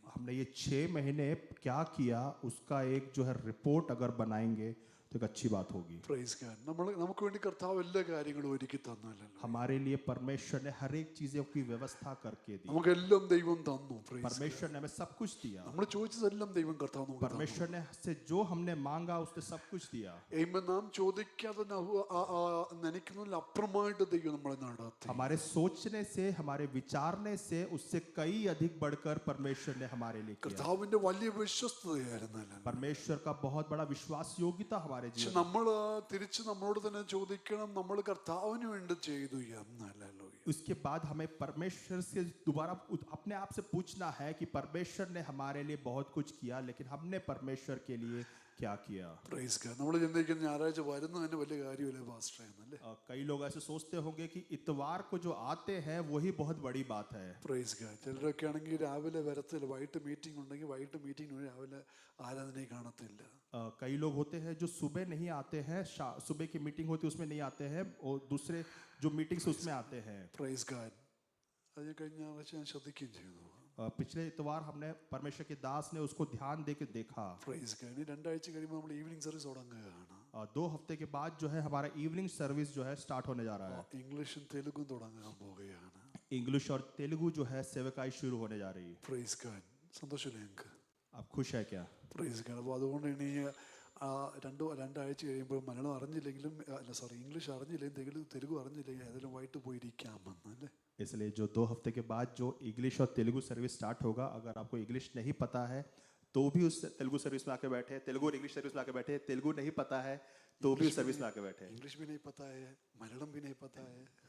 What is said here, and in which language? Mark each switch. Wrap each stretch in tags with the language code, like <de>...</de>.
<hi>हमने ये 6 महीने क्या किया उसका एक जो है रिपोर्ट अगर बनाएंगे तो एक अच्छी बात होगी।</hi> <en>Praise God.</en> <ml>നമുക്ക് വേണ്ടി കർത്താവ് എല്ലാ കാര്യങ്ങളും ഒരുക്കി തന്നല്ലോ.</ml> <hi>हमारे लिए परमेश्वर ने हर एक चीजों की व्यवस्था करके दी।</hi> <ml>നമുക്കെല്ലാം ദൈവം തന്നു.</ml> <en>Praise God.</en> <hi>परमेश्वर ने हमें सब कुछ दिया।</hi> <ml>നമ്മൾ ചോദിച്ചതെല്ലാം ദൈവം കർത്താവ് നമുക്ക് തന്നു.</ml> <hi>परमेश्वर ने से जो हमने मांगा उसने सब कुछ दिया।</hi> <en>Amen.</en> <ml>നാം ചോദിക്കാതെ നനയ്ക്കുന്നതിൽ അപ്പുറമായിട്ട് ദൈവം നമ്മളെ നടത്തി.</ml> <hi>हमारे सोचने से, हमारे विचारने से उससे कई अधिक बढ़कर परमेश्वर ने हमारे लिए किया।</hi> <ml>കർത്താവിന്റെ വലിയ വിശ്വസ്തതയായിരുന്നല്ലോ.</ml> <hi>परमेश्वर का बहुत बड़ा विश्वास योग्यता हमारे</hi> <ml>പക്ഷെ</ml> <hi>जीवन।</hi> <ml>നമ്മൾ തിരിച്ച് നമ്മളോട് തന്നെ ചോദിക്കണം, നമ്മൾ കർത്താവിന് വേണ്ടി ചെയ്തു എന്നല്ലോ.</ml> <hi>उसके बाद हमें परमेश्वर से दोबारा अपने आप से पूछना है कि परमेश्वर ने हमारे लिए बहुत कुछ किया, लेकिन हमने परमेश्वर के लिए क्या किया।</hi> <en>Praise God.</en> <ml>നമ്മൾ ചിന്തിക്കുന്ന ഞായറാഴ്ച വരുന്നതിന് വലിയ കാര്യമില്ല പാസ്റ്റർ എന്നല്ലേ.</ml> <hi>कई लोग ऐसे सोचते होंगे कि इतवार को जो आते हैं वही बहुत बड़ी बात है।</hi> <en>Praise God.</en> <ml>ചിലരൊക്കെ ആണെങ്കിൽ രാവിലെ വരത്തില്ല, വൈകിട്ട് മീറ്റിംഗ് ഉണ്ടെങ്കിൽ വൈകിട്ട് മീറ്റിംഗ് രാവിലെ ആരാധനയെ കാണത്തില്ല.</ml> <hi>कई लोग होते हैं जो सुबह नहीं आते हैं, सुबह की मीटिंग होती है उसमें नहीं आते हैं, और दूसरे जो मीटिंग्स उसमें आते हैं।</hi> <en>Praise God.</en> <ml>അത് ഞാൻ കഴിഞ്ഞ ഞായറാഴ്ച ഞാൻ ശ്രദ്ധിക്കുകയും ചെയ്തു.</ml> <hi>पिछले इतवार हमने परमेश्वर के दास ने उसको ध्यान दे के देखा।</hi> <en>Praise God.</en> <ml>ഇനി 2 ആഴ്ച കഴിയുമ്പോൾ നമ്മൾ ഈവനിങ് സർവീസ് തുടങ്ങുകയാണ്.</ml> <hi>2 हफ्ते के बाद जो है हमारा इवनिंग सर्विस जो है स्टार्ट होने जा रहा है।</hi> <ml>ഇംഗ്ലീഷും തെലുഗും തുടങ്ങാൻ പോവുകയാണ്.</ml> <hi>इंग्लिश और तेलुगु जो है सेवकाई शुरू होने जा रही है।</hi> <en>Praise God.</en> <ml>സന്തോഷമില്ലേ നിങ്ങൾക്ക്?</ml> <hi>आप खुश है क्या?</hi> <en>Praise God.</en> <ml>അപ്പോൾ അതുകൊണ്ട് ഇനി 2 ആഴ്ച കഴിയുമ്പോൾ മലയാളം അറിഞ്ഞില്ലെങ്കിലും ഇംഗ്ലീഷ് അറിഞ്ഞില്ലെങ്കിലും തെലുഗു അറിഞ്ഞില്ലെങ്കിൽ ഏതെങ്കിലും വൈകിട്ട് പോയിരിക്കാമെന്ന് അല്ലേ.</ml> <hi>इसलिए जो 2 हफ्ते के बाद जो इंग्लिश और तेलुगु सर्विस स्टार्ट होगा, अगर आपको इंग्लिश नहीं पता है तो भी उस तेलुगु सर्विस में आके बैठे, तेलुगु और इंग्लिश सर्विस में आके बैठे, तेलुगु नहीं पता है तो भी उस सर्विस में आके बैठे। इंग्लिश भी नहीं पता है, मलयालम भी नहीं पता है,</hi>